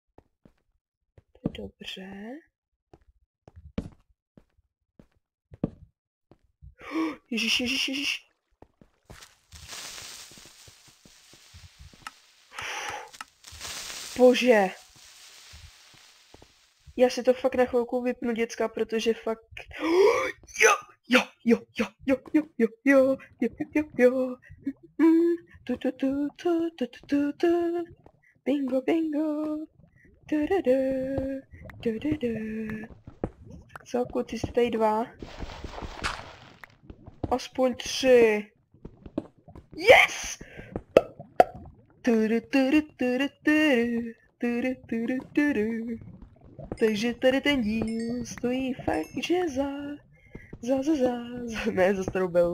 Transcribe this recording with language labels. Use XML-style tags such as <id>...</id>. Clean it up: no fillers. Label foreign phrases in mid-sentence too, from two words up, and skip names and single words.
<cs>To je dobře. Ježiš, ježiš, ježiš. Bože. Já si to fakt na chvilku vypnu, děcka, protože fakt... Jo, jo, jo, jo, jo, jo, jo, jo, jo, jo, jo. Tu, tu, tu, tu, tu, tu, tu, tu. Bingo, bingo. Du, du, du. Du, du, du. Co, kluci, jste tady 2? Aspoň 3. Yes! Tudu, tudu, tudu, tudu. Tudu, tudu, tudu. Takže tady ten díl stojí fakt, že ne, za starou belu.</cs>